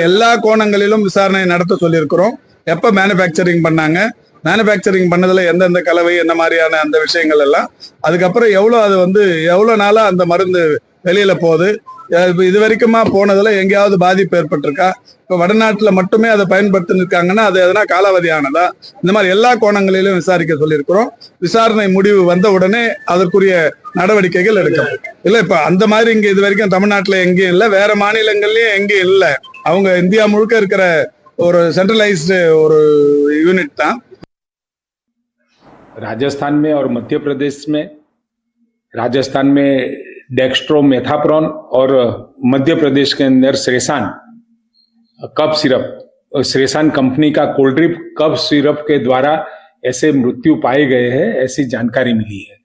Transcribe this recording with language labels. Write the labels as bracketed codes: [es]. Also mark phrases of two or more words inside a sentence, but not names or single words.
[ta] எல்லா கோணங்களிலும் விசாரணை நடத்த சொல்லியிருக்கிறோம். எப்ப மேனுபேக்சரிங் பண்ணாங்க, மேனுபேக்சரிங் பண்ணதுல எந்தெந்த கலவை, என்ன மாதிரியான அந்த விஷயங்கள் எல்லாம், அதுக்கப்புறம் எவ்வளவு நாளா அந்த மருந்து வெளியில போகுது, இது வரைக்குமா போனதுல எங்கேயாவது பாதிப்பு ஏற்பட்டிருக்கா, இப்ப வடநாட்டுல மட்டுமே அதை பயன்படுத்திருக்காங்கன்னா அது எதனா காலாவதியானதா, இந்த மாதிரி எல்லா கோணங்களிலும் விசாரிக்க சொல்லியிருக்கிறோம். விசாரணை முடிவு வந்த உடனே அதற்குரிய நடவடிக்கைகள் எடுக்கும். இல்ல இப்ப அந்த மாதிரி இங்க இது வரைக்கும் தமிழ்நாட்டுல எங்கேயும் இல்லை, வேற மாநிலங்கள்லயும் எங்கேயும் இல்லை. அவங்க இந்தியா முழுக்க இருக்கிற ஒரு சென்ட்ரலைஸ்டு ஒரு யூனிட் தான். [hi] राजस्थान में और मध्य प्रदेश में, राजस्थान में डेक्स्ट्रोमेथाप्रोन और मध्य प्रदेश के अंदर श्रेसान [en] cough syrup, [hi] श्रेसान कंपनी का [en] cold drip cough syrup [hi] के द्वारा ऐसे मृत्यु पाए गए हैं, ऐसी जानकारी मिली है।